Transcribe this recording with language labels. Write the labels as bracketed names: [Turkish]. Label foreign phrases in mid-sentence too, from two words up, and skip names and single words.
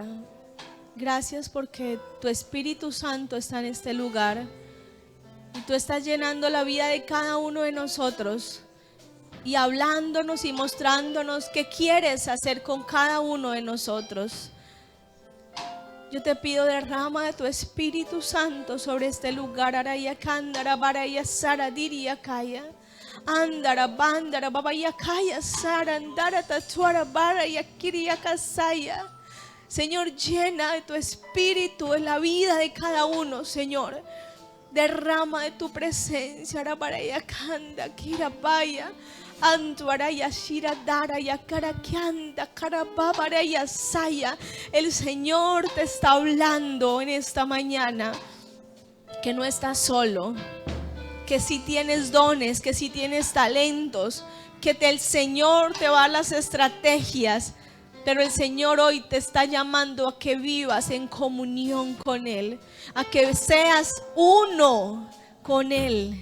[Spanish] Gracias porque tu Espíritu Santo está en este lugar y tú estás llenando la vida de cada uno de nosotros. y hablándonos y mostrándonos qué quieres hacer con cada uno de nosotros. Yo te pido, derrama de tu Espíritu Santo sobre este lugar. Araya Kandara Baraya Sara Diria Kaya. Andara Bandara Babaya Kaya Sara Andara Tatuara Baraya Kiria Kasaya. Señor, llena de tu Espíritu en la vida de cada uno, Señor. Derrama de tu presencia. Arabaraya Kanda Kirabaya. Antuaraya Shira Daraya Karakianda Karababaraya Saya. El Señor te está hablando en esta mañana que no estás solo, que si tienes dones, que si tienes talentos, que el Señor te va a dar las estrategias, pero el Señor hoy te está llamando a que vivas en comunión con Él, a que seas uno con Él.